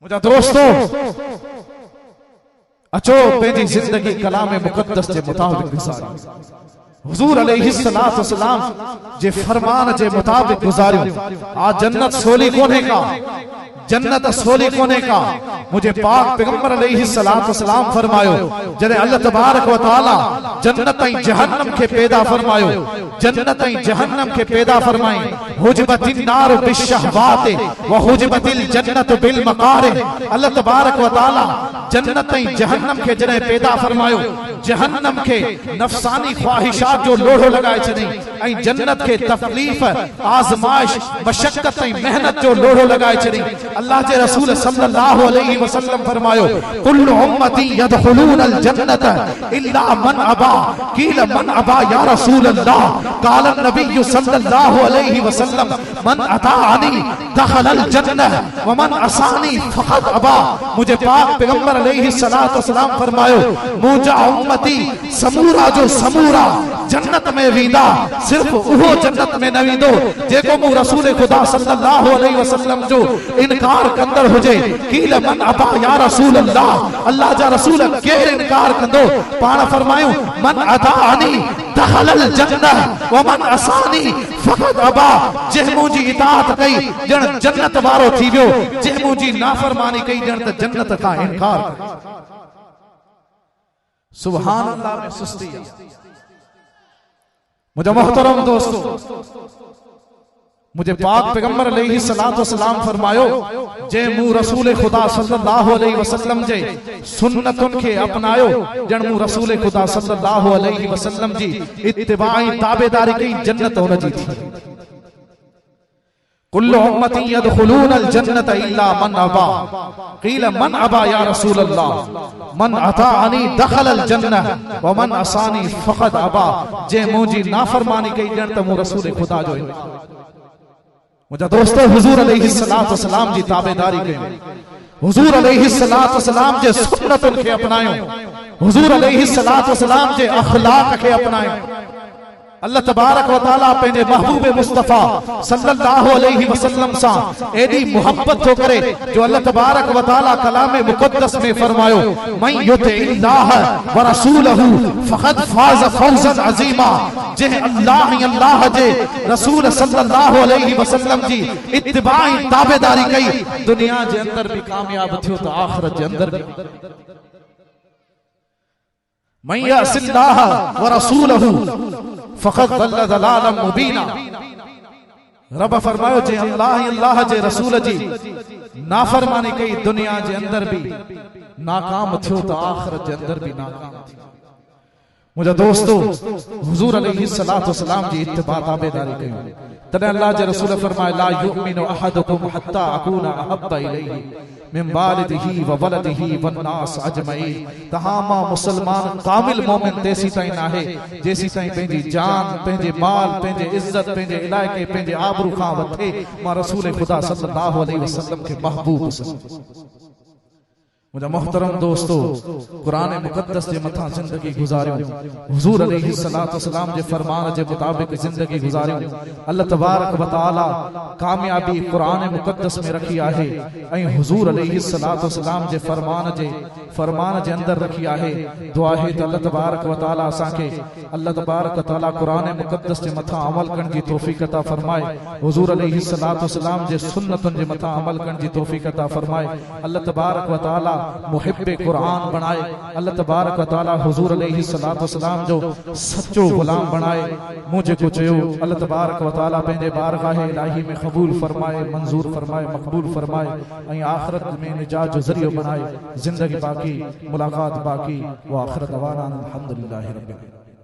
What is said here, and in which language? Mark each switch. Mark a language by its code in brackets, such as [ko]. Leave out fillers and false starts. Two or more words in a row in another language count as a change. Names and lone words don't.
[sd] मुंहिंजा दोस्तों, अचो पंहिंजी ज़िंदगी कलाम मुक़द्दस जे मुताबिक़ गुज़ारियो। हुज़ूर [ar] عليه الصلاة والسلام [sd] जे फरमान जे मुताबिक़ गुज़ारियो। आ जन्नत सोली कोन्हे का, जन्नत सोली कोन्हे का। मुझे पाक पैगंबर [ar] عليه الصلاة والسلام [sd] फरमायो, जॾहिं [ar] الله تبارك وتعالى [sd] जन्नत ऐं जहन्नम खे पैदा फरमायो, जन्नत ऐं जहन्नम खे पैदा फरमाई। [ar] حجبت النار بالشهوات وحجبت الجنة بالمكاره. الله تبارك وتعالى [sd] जन्नत ऐं जहन्नम खे जॾहिं पैदा फरमायो, जहन्नम खे नफ़सानी ख्वाहिशात जो लोढ़ो लगाए छॾियईं ऐं जन्नत खे तकलीफ़, आज़माइश, मशक्क़त ऐं मेहनत जो लोढ़ो लगाए छॾियईं। अल्लाह जे रसूल [ar] صلى الله عليه وسلم फरमायो, كل أمتي يدخلون الجنة إلا من أبى. قيل من أبى يا رسول الله قال النبي صلى الله عليه وسلم من أطاعني دخل الجنة ومن عصاني فقد أبى. [sd] मुझे पाक पैगंबर [ar] عليه الصلاة والسلام [sd] फरमायो, मुंहिंजा उम्मती समूरा जो समूरा जन्नत में वेंदा, सिर्फ उहो जन्नत में न वेंदो जेको मूं रसूल खुदा [ar] صلى الله عليه وسلم [sd] जो इनकार कंदड़ हुजे। [ar] قيل من أبى يا رسول الله? [sd] अल्लाह जा रसूल केर इनकार कंदो? पाण फरमायूं, [ar] من أطاعني دخل الجنة ومن عصاني فقد أبى. [sd] जंहिं मुंहिंजी इताअत कई ॼण जन्नत वारो थी वियो, जंहिं मुंहिंजी नाफरमानी कई ॼण त जन्नत खां इनकार कयो। [ar] سبحان الله [sd] में सुस्ती। मुझे मोहतरम दोस्तों, मुझे पाक पैगंबर [ar] عليه الصلاة والسلام [sd] फरमायो, जे मूं रसूल खुदा [ar] صلى الله عليه وسلم [sd] जे सुन्नतुन खे अपनायो, ॼण मूं रसूल खुदा [ar] صلى الله عليه وسلم [sd] जी इत्तिबाई ताबेदारी कई, जन्नत हुन जी थी। [ar] كل أمتي يدخلون الجنة إلا من أبى. قيل من أبى يا رسول الله من أطاعني دخل الجنة ومن عصاني فقد أبى. [sd] जे मुंहिंजी नाफरमानी कई ॼण त मूं रसूल खुदा जो। मुंहिंजा दोस्तों, हुज़ूर [ar] عليه الصلاة والسلام [sd] जी ताबेदारी कयूं, हुज़ूर [ar] عليه الصلاة والسلام [sd] जे सुन्नतुन खे अपनायूं, हुज़ूर [ar] عليه الصلاة والسلام [sd] जे अखलाक खे अपनायूं। [ar] الله تبارك وتعالى [sd] पंहिंजे महबूब मुस्तफा [ar] صلى الله عليه وسلم [sd] सां एडी मोहब्बत थो करे जो [ar] الله تبارك وتعالى [sd] कलाम मुक़द्दस में फरमायो, [ar] من يطع الله ورسوله فقد فاز فوزا عظيما. [sd] जंहिं अल्लाह ऐं अल्लाह जे रसूल [ar] صلى الله عليه وسلم [sd] जी इत्तिबाई ताबेदारी कई, दुनिया जे अंदर भी कामयाब थियो त आखिरत जे अंदर भी। [ar] من يعص الله ورسوله فقد ضل ضلالا مبينا. [sd] रब फरमायो, जे अल्लाह जे रसूल जी नाफरमानी कई, दुनिया जे अंदर भी नाकाम थियो त आखिरत जे अंदर भी नाकाम थियो। मुझे दोस्तों, हुज़ूर [ar] عليه الصلاة والسلام [sd] जी इत्तिबा ताबेदारी कयूं, तॾहिं अल्लाह जे रसूल फरमाए, [ar] لا يؤمن أحدكم حتى أكون أحب إليه من والده وولده والناس أجمعين. [sd] तहामा मुसलमान कामिल मोमिन तेसी ताईं नाहे जेसी ताईं पंहिंजी जान, पंहिंजे माल, पंहिंजे इज्जत, पंहिंजे इलाइक़े, पंहिंजे आबरू खां वठे मां रसूल खुदा [ar] صلى الله عليه وسلم [sd] खे महबूब समझो। मुझे मोहतरम दोस्तों, कुरान मुक़द्दस जे मथा जिंदगी गुजारियो, हुज़ूर [ar] عليه الصلاة والسلام [sd] जे फरमान जे मुताबिक जिंदगी गुजारियो। [ar] الله تبارك وتعالى [sd] कामयाबी कुरान मुक़द्दस में रखी आहे ऐं हुज़ूर [ar] عليه الصلاة والسلام [sd] जे फरमान जे अंदर रखी आहे। दुआ है त [ar] الله تبارك وتعالى [sd] असांखे [ar] الله تبارك وتعالى [sd] कुरान मुक़द्दस जे मथा अमल करण जी तौफ़ीक़ अता फरमाए, हुज़ूर [ar] عليه الصلاة والسلام [sd] जे सुन्नतुन जे मथा अमल करण जी तौफ़ीक़ अता फरमाए। [ar] الله تبارك وتعالى [sd] मुहिब्बे कुरान बनाए, [ar] الله تبارك وتعالى [sd] हुज़ूर [ar] عليه الصلاة والسلام [sd] जो सच्चो गुलाम बनाए। मुझे को चयो [ar] الله تبارك وتعالى [sd] पंहिंजे बारगाह इलाही में कबूल फरमाए, मंजूर फरमाए, मकबूल फरमाए ऐं आखिरत में निजात जो ज़रियो बनाए। जिंदगी बाकी, मुलाकात बाकी। [ar] وآخر دعوانا الحمد لله رب العالمين.